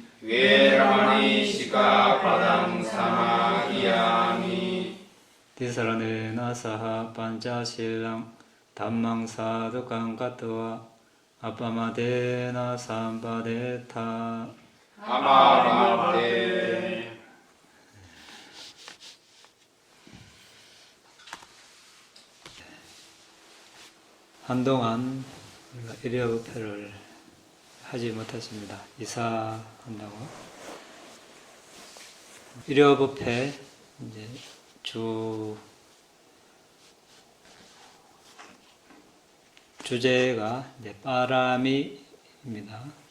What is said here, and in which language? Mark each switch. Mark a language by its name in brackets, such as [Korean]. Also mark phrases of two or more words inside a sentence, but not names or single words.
[Pali] Veramani Sikkhapadang Samadhiyami. Tisarane saha Panchasilang Dhammang sadukang katva Appamadena sampadeta Amavante [Korean] 한동안 우리가 일요일회를 하지 못했습니다. 이사한다고. 일요일회 이제 주제가 이제 바람이입니다.